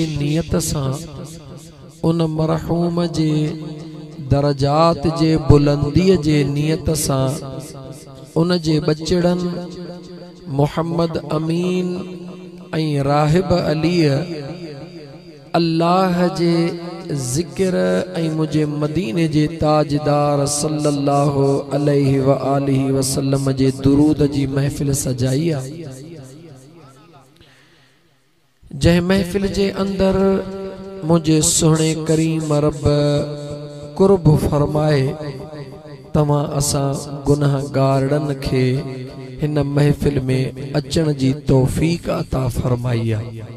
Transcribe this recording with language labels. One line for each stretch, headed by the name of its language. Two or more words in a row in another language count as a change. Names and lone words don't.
Sindhi: नियत सां उन मरहूम जे दरजात जे बुलंदी जे नियत सां उन जे बचड़न मोहम्मद अमीन ऐं राहिब अली अल्लाह जे ज़िक्र ऐं मुझे मदीने जे ताजदार
Arabic: صلى الله عليه وآله وسلم
Sindhi: जे दुरूद जी महफिल सजाई आहे। जंहिं महफिल जे अंदर मुझे सुहणे करीम रब कुर्ब फरमाए तमां असां गुनाहगारन खे हिन महफिल में अचण जी तौफीक अता फरमाई आहे।